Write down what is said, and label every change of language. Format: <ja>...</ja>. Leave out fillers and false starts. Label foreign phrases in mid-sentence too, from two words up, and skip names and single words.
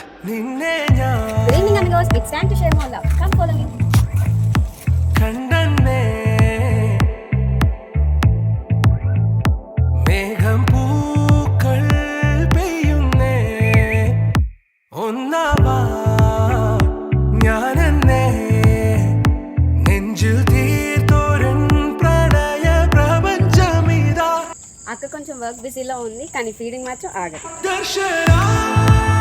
<ml>നിന്നെ</ml> <en>Good evening amigos, it's time to share more love. Come follow me.</en> <ml>കണ്ടന്നേ മേഘം പൂക്കൾ പെയ്യുന്നേ ഒന്നാവാ ഞാനെന്നേ നെഞ്ചിൽ തീർത്തോരൻ പ്രണയ പ്രപഞ്ചമിതാ</ml> <te>అక్క కొంచెం</te> <en>work busy</en> <te>ఉంది కానీ ఫీడింగ్ మాత్రం ఆగదు. దర్శనా</te>